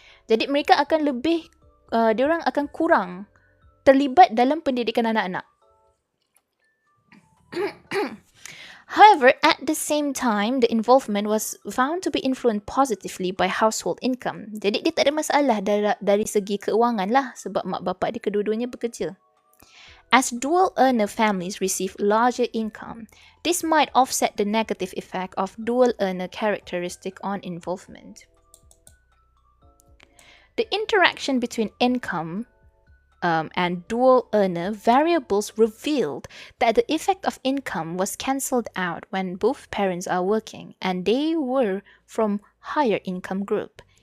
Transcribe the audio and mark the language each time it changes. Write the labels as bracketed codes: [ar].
[ms] Jadi mereka akan lebih, diorang akan kurang terlibat dalam pendidikan anak-anak. [en] However, at the same time, the involvement was found to be influenced positively by household income. [ms] Jadi dia tak ada masalah dari segi keuangan lah sebab mak bapak dia kedua-duanya bekerja. [en] As dual earner families receive larger income, this might offset the negative effect of dual earner characteristic on involvement. The interaction between income and dual earner variables revealed that the effect of income was cancelled out when both parents are working and they were from higher income group.